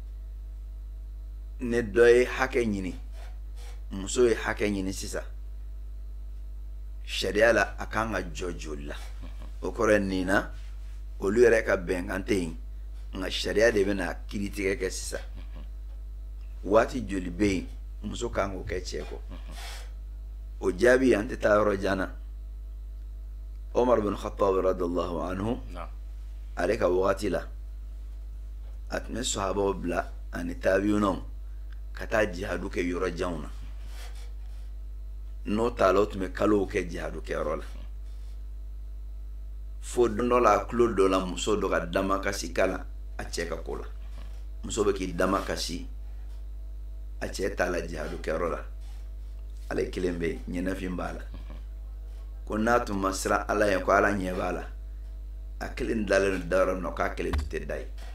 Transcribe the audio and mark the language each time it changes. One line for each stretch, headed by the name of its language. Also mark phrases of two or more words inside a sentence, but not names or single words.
Bambara: ni dɔ ye hakɛ ɲini muso ye hakɛ ɲini sisan sariya la a kan ka jɔ joli la o kɔrɔ ye nin na olu yɛrɛ ka bɛnkan tɛ yen nka sariya de bɛna kiiritigɛ kɛ sisan waati joli bɛ yen muso kan k'o kɛ cɛ kɔ o jaabi an tɛ taa yɔrɔ jan na Umar bin Khattab
Arabic: رضي الله عنه
Bambara: نعم ale ka wagati la a tun bɛ sahabaw bila ani taabiyunaw ka taa jihadu kɛ yɔrɔ janw na n'o t'a la o tun bɛ kalow kɛ jihadu kɛyɔrɔ la fo don dɔ la a tulo dɔ la muso dɔ ka damakasi k'a la a cɛ ka ko la muso bɛ k'i damakasi a cɛ t'a la jihadu kɛyɔrɔ la ale kelen bɛ yen ɲɛnafin b'a la ko n'a tun ma siran ala ye ko ala ɲɛ b'a la a kelen dalen don da yɔrɔ min na k'a kelen tun tɛ da ye